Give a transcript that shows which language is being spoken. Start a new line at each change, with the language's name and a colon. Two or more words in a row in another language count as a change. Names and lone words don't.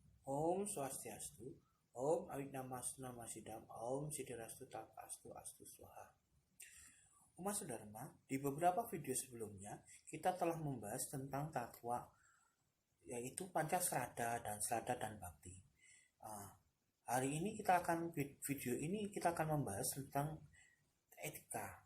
Sanskrit: Om Swastiastu, Om Awitnamasnamasidam, Om Siddhirastu Takastu Astu Swaha.
Indonesian: Umat Dharma, di beberapa video sebelumnya kita telah membahas tentang tatwa, yaitu Pancasrada dan Srada dan Bakti. Hari ini video ini kita akan membahas tentang etika.